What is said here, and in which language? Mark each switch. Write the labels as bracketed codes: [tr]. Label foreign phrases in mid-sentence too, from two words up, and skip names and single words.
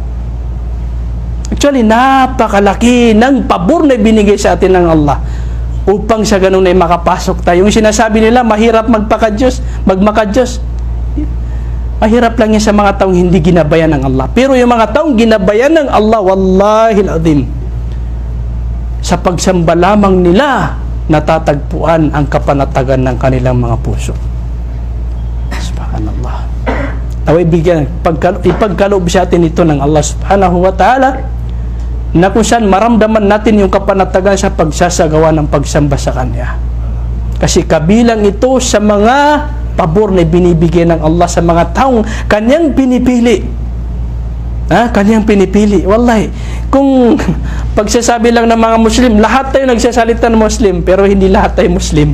[tl] Actually, napakalaki ng pabor na binigay sa atin ng Allah upang sa ganun ay makapasok tayo. Yung sinasabi nila, mahirap magpaka-Diyos, magmaka-Diyos. Mahirap lang yan sa mga taong hindi ginabayan ng Allah. Pero yung mga taong ginabayan ng Allah, [ar] والله العظيم, [tl] sa pagsamba lamang nila, natatagpuan ang kapanatagan ng kanilang mga puso. Subhanallah. Naway bigyan, ipagkaloob sa atin ito ng Allah [ar] سبحانه وتعالى, [tl] na kung saan maramdaman natin yung kapanatagan sa pagsasagawa ng pagsamba sa Kanya. Kasi kabilang ito sa mga pabor na binibigay ng Allah sa mga taong Kanyang pinipili. Kanyang pinipili. Wallahi, kung pagsasabi lang ng mga Muslim, lahat tayo nagsasalita ng Muslim, pero hindi lahat tayo Muslim.